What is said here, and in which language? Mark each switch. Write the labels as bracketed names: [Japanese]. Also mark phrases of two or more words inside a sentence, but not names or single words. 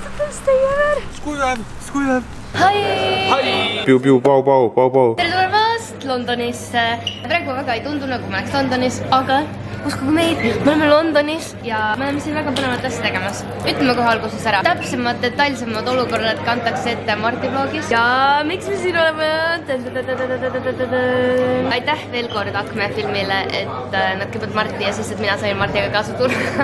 [English] stay ever. Skuiväev. Hi! Piu-piu, pau-pau. [Estonian] Tere tulemast Londonisse. Praegu väga ei tundu nagu ma oleks Londonis, aga uskuge meid, me oleme Londonis ja me oleme siin väga põnevat asja tegemas. Ütleme kohe alguses ära. Täpsemad, detailsemad olukorrad kantakse ette Marti vlogis. Ja miks me siin oleme? Aitäh veel kord Akme filmile, et nad kõigepealt Marti ja siis, et mina sain Martiga kaasa tulla.